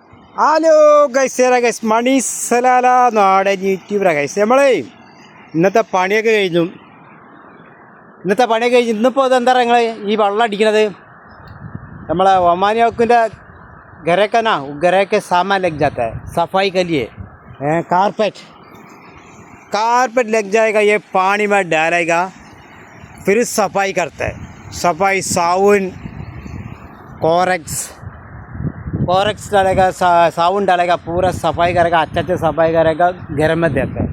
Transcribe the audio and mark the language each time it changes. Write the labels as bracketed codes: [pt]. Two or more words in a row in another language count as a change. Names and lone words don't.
[en] hello guys [ml] മണി സലാല നാടൻ യൂട്യൂബറാ ഗൈസ്. നമ്മളേ ഇന്നത്തെ പണിയൊക്കെ കഴിഞ്ഞു. ഇന്നിപ്പോൾ ഇതെന്താ നിങ്ങൾ ഈ വെള്ളം അടിക്കണത്? നമ്മളെ ഒമാനിയോക്കിൻ്റെ [hi] घरे घरे के सामान लग जाता है सफाई के लिए. कारपेट लग जाएगा, ये पानी में डालेगा, फिर सफाई करता है. सफाई साबुन कोरेक्स डालेगा, साबुन डालेगा, पूरा सफाई करेगा, अच्छे सफाई करेगा, घर में देता है.